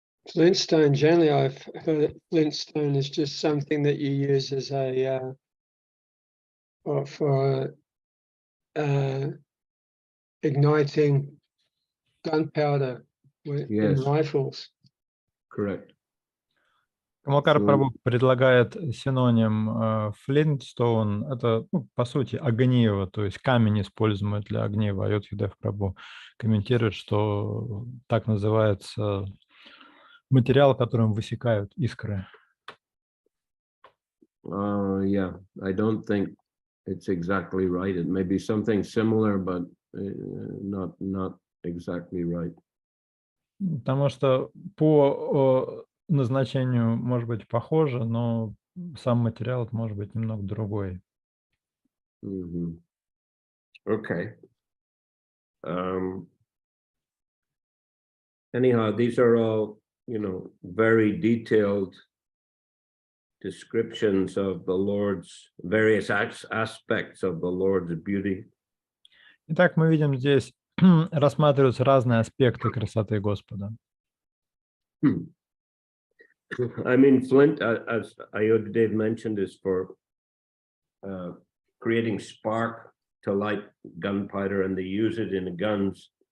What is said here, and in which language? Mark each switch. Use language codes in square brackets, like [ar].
[en] Flintstone, generally I've heard that flintstone is just something that you use as a for igniting gunpowder in rifles. Correct. [ru] Камалакара Прабху предлагает синоним Flintstone. Это, по сути, огниво, то есть камень, используемый для огнива. Айодхидев Прабху комментирует, что так называется материал, которым высекают искры. [en] Yeah, I don't think it's exactly right. It may be something similar, but not exactly right. [ru] Потому что по назначению может быть похоже, но сам материал может быть немного другой. [en] Okay. Anyhow, these are all, very detailed descriptions of the Lord's various aspects of the Lord's beauty. [ru] Итак, мы видим здесь рассматриваются разные аспекты красоты Господа. [en] I mean, flint, as Ayodhya mentioned, is for creating spark to light gunpowder, and they use it in the guns.